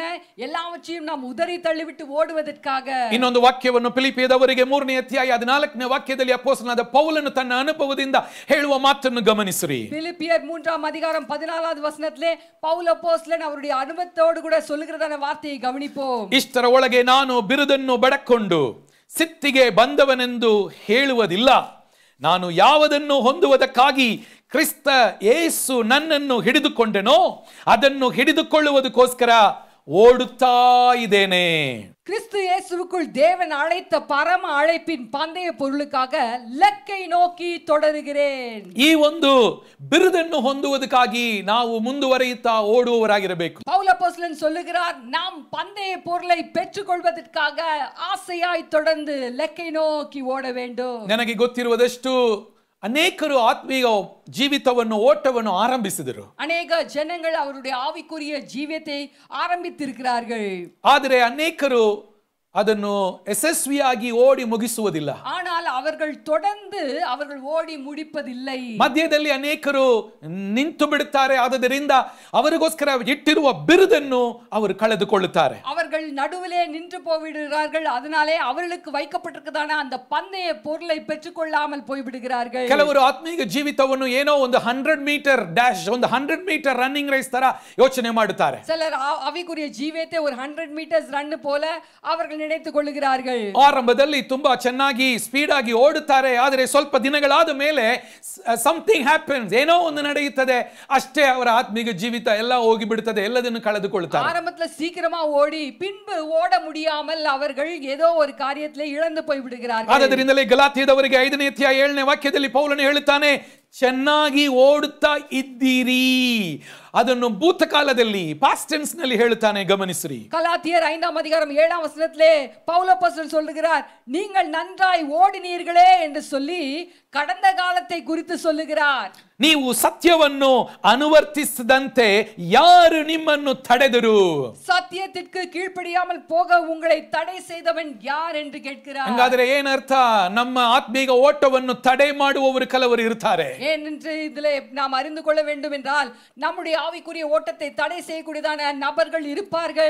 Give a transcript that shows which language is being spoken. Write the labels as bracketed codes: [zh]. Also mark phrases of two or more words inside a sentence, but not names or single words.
[ta] எல்லாவற்றையும் நாம் உதறி தள்ளிவிட்டு ಓಡುವುದಕ್ಕಾக. [kn] ಇನ್ನೊಂದು ವಾಕ್ಯವನ್ನು ಫಿಲಿಪ್ಪಿಯದವರಿಗೆ 3ನೇ ಅಧ್ಯಾಯ 14ನೇ ವಾಕ್ಯದಲ್ಲಿ ಅಪೊಸ್ತಲನಾದ ಪೌಲನು ತನ್ನ ಅನುಭವದಿಂದ ಹೇಳುವ ಮಾತನ್ನು ಗಮನಿಸಿರಿ. [ta] பிலிப்பியர் 3ஆம் அதிகாரம் 14வது வசனத்திலே பவுல் அப்போஸ்தலன் அவருடைய அனுபவத்தோடு கூட சொல்லுகிறதான வார்த்தையை கவனிப்போம். [kn] ಇಷ್ಟರ ಒಳಗೆ ನಾನು ಬಿರುದನ್ನು ಬಡಕೊಂಡು ಸಿತ್ತಿಗೆ ಬಂದವನೆಂದು ಹೇಳುವುದಿಲ್ಲ. ನಾನು ಯಾವುದನ್ನು ಹೊಂದುವುದಕ್ಕಾಗಿ ಕ್ರಿಸ್ತ ಯೇಸು ನನ್ನನ್ನು ಹಿಡಿದುಕೊಂಡೆನೋ ಅದನ್ನು ಹಿಡಿದುಕೊಳ್ಳುವುದಕ್ಕೋಸ್ಕರ ஓடுத்தா இதேனே. [ta] கிறிஸ்து இயேசுவுக்குள் தேவன் அழைத்த பரம அழைப்பின் பந்தய பொருளுக்காக லக்கை நோக்கி தொடருகிறேன். [kn] ಈ ಒಂದು ಬಿರುದನ್ನು ಹೊಂದುವುದಕ್ಕಾಗಿ ನಾವು ಮುಂದುವರಿಯುತ್ತಾ ಓಡುವವರಾಗಿರಬೇಕು. [ta] பவுல் அப்போஸ்தலன் சொல்லுகிறார், நாம் பந்தய பொருளை பெற்றுக்கொள்வதற்காக ஆசையாய் தொடர்ந்து லக்கை நோக்கி ஓட வேண்டும். [kn] ನನಗೆ ಗೊತ್ತಿರುವುದಷ್ಟು ಅನೇಕರು ಆತ್ಮೀಯ ಜೀವಿತವನ್ನು ಓಟವನ್ನು ಆರಂಭಿಸಿದರು. ಅನೇಕ ಜನಗಳು [ta] ಅವರುடைய ஆவிக்குரிய ஜீவியத்தை ஆரம்பித்திருக்கிறார்கள். [kn] ಆದರೆ ಅನೇಕರು ಅದನ್ನು ಯಶಸ್ವಿಯಾಗಿ ಓಡಿ ಮುಗಿಸುವುದಿಲ್ಲ. [ta] ஆனால் அவர்கள் தொடர்ந்து அவர்கள் ஓடி முடிப்பதில்லை. [kn] ಮಧ್ಯದಲ್ಲಿ ಅನೇಕರು ನಿಂತು ಬಿಡುತ್ತಾರೆ. ಆದ್ದರಿಂದ ಅವರಿಗೋಸ್ಕರ ಇಟ್ಟಿರುವ ಬಿರುದನ್ನು ಅವರು ಕಳೆದುಕೊಳ್ಳುತ್ತಾರೆ. [ta] அவர்கள் நடுவிலே நின்று போய்விடுகிறார்கள். அதனாலே அவர்களுக்கு வைக்கப்பட்டிருக்கிறதான அந்த பந்தய பொருளை பெற்றுக்கொள்ளாமல் போய்விடுகிறார்கள். [kn] ಕೆಲವರು ಆತ್ಮೀಯ ಜೀವಿತವನ್ನು ಏನೋ ಒಂದು 100 [en] meter dash, [kn] ಒಂದು 100 [en] meter running race [kn] ತರ ಯೋಚನೆ ಮಾಡುತ್ತಾರೆ. [ta] சிலர் அவிக்குரிய ஜீவியத்தை ஒரு 100 [en] meters run [ta] போல அவர்கள் நினைத்துக் கொள்கிறார்கள். [kn] ಆರಂಭದಲ್ಲಿ ತುಂಬಾ ಚೆನ್ನಾಗಿ ಸ್ಪೀಡ್ ಆಗಿ ಓಡುತ್ತಾರೆ. ಆದರೆ ಸ್ವಲ್ಪ ದಿನಗಳಾದ ಮೇಲೆ [en] something happens, [kn] ಏನೋ ಒಂದು ನಡೆಯುತ್ತದೆ, ಅಷ್ಟೇ ಅವರ ಆತ್ಮೀಯ ಜೀವಿತ ಎಲ್ಲ ಹೋಗಿ ಬಿಡುತ್ತದೆ, ಎಲ್ಲದನ್ನು ಕಳೆದುಕೊಳ್ಳುತ್ತಾರೆ. [ta] ஆரம்பத்துல சீக்கிரமா ஓடி பின்பு ஓட முடியாமல் அவர்கள் ஏதோ ஒரு காரியத்திலே இழந்து போய் விடுகிறார்கள். [kn] ಆದ್ದರಿಂದಲೇ ಗಲಾತ್ಯದವರಿಗೆ 5ನೇ ಅಧ್ಯಾಯ 7ನೇ ವಾಕ್ಯದಲ್ಲಿ ಪೌಲನು ಹೇಳುತ್ತಾನೆ, ಚೆನ್ನಾಗಿ ಓಡುತ್ತಾ ಇದ್ದೀರಿ. ಅದನ್ನು ಭೂತಕಾಲದಲ್ಲಿ [en] past tense [kn] ನಲ್ಲಿ ಹೇಳುತ್ತಾನೆ, ಗಮನಿಸಿರಿ. [ta] கலாத்தியர் 5ஆம் அதிகாரம் 7ஆம் வசனத்திலே பவுல் அப்போஸ்தலன் சொல்கிறார், நீங்கள் நன்றாய் ஓடினீர்களே என்று சொல்லி கடந்த காலத்தை குறித்து சொல்லுகிறார். [kn] ನೀವು ಸತ್ಯವನ್ನು ಅನುವರ್ತಿಸದಂತೆ ಯಾರು ನಿಮ್ಮನ್ನು ತಡೆದರು? [ta] சத்தியத்திற்கு கீழ்ப்படியாமல் போக உங்களை தடை செய்தவன் யார் என்று கேட்கிறார். [kn] ಹಾಗಾದರೆ ಏನರ್ಥ? ನಮ್ಮ ಆತ್ಮೀಯ ಓಟವನ್ನು ತಡೆ ಮಾಡುವವರು ಕೆಲವರು ಇರ್ತಾರೆ. [ta] ஏனென்று இதிலே நாம் அறிந்து கொள்ள வேண்டும் என்றால் நம்முடைய ஆவிக்குரிய ஓட்டத்தை தடை செய்யக்கூடியதான நபர்கள் இருப்பார்கள்.